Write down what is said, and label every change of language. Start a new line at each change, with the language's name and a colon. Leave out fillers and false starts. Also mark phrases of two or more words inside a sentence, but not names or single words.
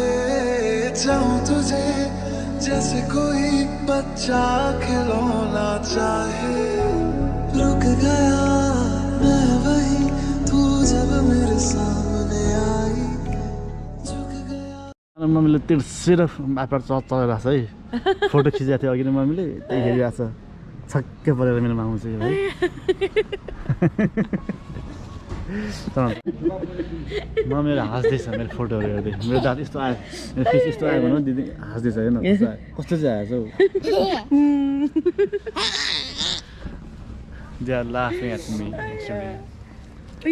Hindi: चाहूं तुझे जैसे कोई बच्चा खिलौना चाहे रुक गया मैं वही तू जब मेरे सामने आई झुक गया
Nepali: मम्मीले तिर्सेर आफर चलाइरहेको छ है फोटो खिचेको थियो अघि नै मम्मीले त्यही हेरिरहेको छ छक्कै परेर मेरो मामु चाहिँ है मम्मीहरू हाँस्दैछ मेरो फोटोहरू हेर्दै मेरो दाँत यस्तो आयो मेरो फेस यस्तो आयो भने दिदी हाँस्दैछ हेर्न कस्तो चाहिँ आएछ हौ
English: they are laughing at me actually